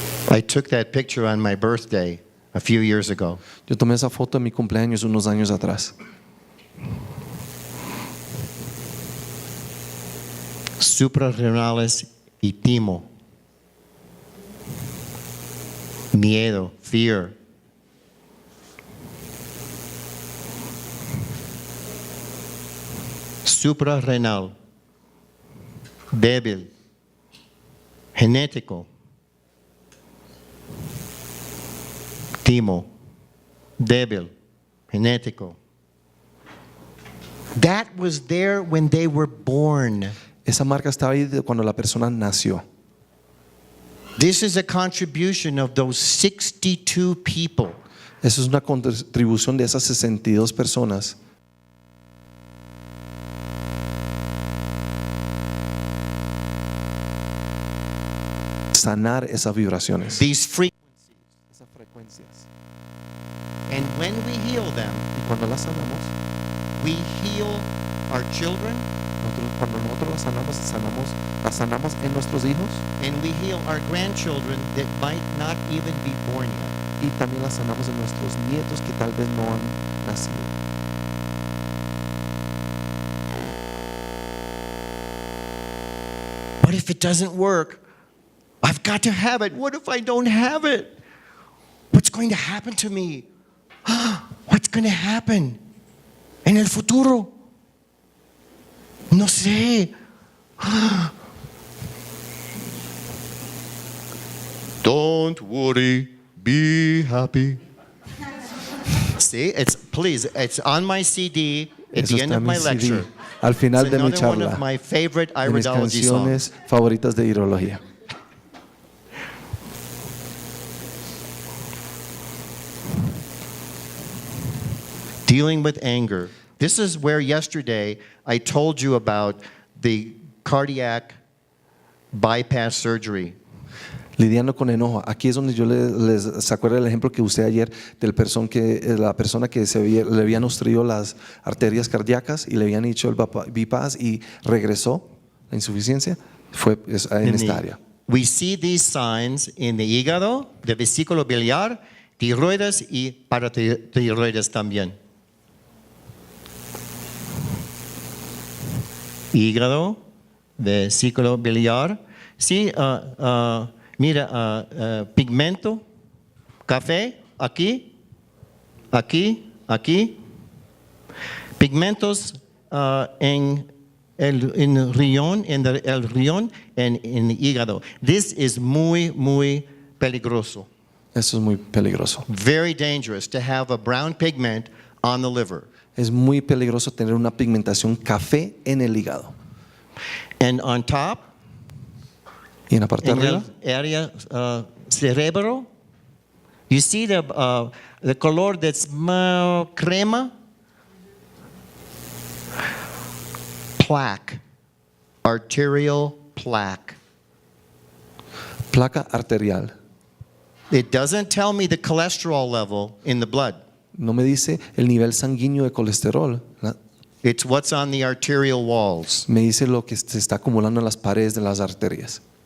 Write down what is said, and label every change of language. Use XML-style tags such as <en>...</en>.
<en>I took that picture on my birthday a few years ago.</en> <es>Yo tomé esa foto en mi cumpleaños unos años atrás. Suprarrenales y timo. Miedo, fear. Suprarrenal, débil, genético. Timo, débil, genético.</es> <en>That was there when they were born.</en> <es>Esa marca estaba ahí cuando la persona nació.</es> <en>This is a contribution of those 62 people.</en> <es>Eso es una contribución de esas 62 personas. Sanar esas vibraciones.</es> <en>These</en> <es>Esas frecuencias.</es> <en>and when we heal them,</en> <es>Y cuando las sanamos,</es> <en>we heal our children</en> <es>cuando nosotros las sanamos en nuestros hijos</es> <en>and we heal our grandchildren that might not even be born yet.</en> <es>y también las sanamos en nuestros nietos que tal vez no han nacido.</es> <en>But if it doesn't work, I've got to have it. What if I don't have it? What's going to happen to me? What's going to happen</en> <es>en el futuro? No sé.</es> <en>Don't worry, be happy. See, it's on my CD at</en> <es>Eso</es> <en>the end</en> <es>está</es> <en>of</en> <es>en</es> <en>my</en> <es>mi CD.</es> <en>lecture.</en> <es>Al final</es> <en>It's</en> <es>de mi</es> <en>another one</en> <es>charla,</es> <en>of my favorite</en> <es>de mis</es> <en>iridology songs.</en> <es>canciones favoritas de iridología.</es> <en>Dealing with anger. This is where yesterday I told you about the cardiac bypass surgery.</en> <es>Lidiando con enojo. Aquí es donde yo ¿se acuerda el ejemplo que usé ayer de la persona que le habían obstruido las arterias cardíacas y le habían hecho el bypass y regresó la insuficiencia? Fue en esta área.</es> <en>We see these signs in the hígado, the</en> <es>vesículo biliar, tiroides y paratiroides también. Hígado, vesículo biliar. Sí, mira, pigmento, café, aquí, aquí. Pigmentos en el riñón, en el hígado.</es> <en>This is</en> <es>muy peligroso. Eso es muy peligroso.</es> <en>Very dangerous to have a brown pigment on the liver.</en> <es>Es muy peligroso tener una pigmentación café en el hígado.</es> <en>And on top,</en> <es>Y en la parte de</es> <en>in</en> <es>arriba, el área cerebro,</es> <en>you see the color that's crema? Plaque, arterial plaque.</en> <es>placa arterial.</es> <en>It doesn't tell me the cholesterol level in the blood.</en> <es>No me dice el nivel sanguíneo de colesterol.</es> <en>It's what's on the arterial walls.</en> <es>Me dice lo que se está acumulando en las paredes de las arterias.</es>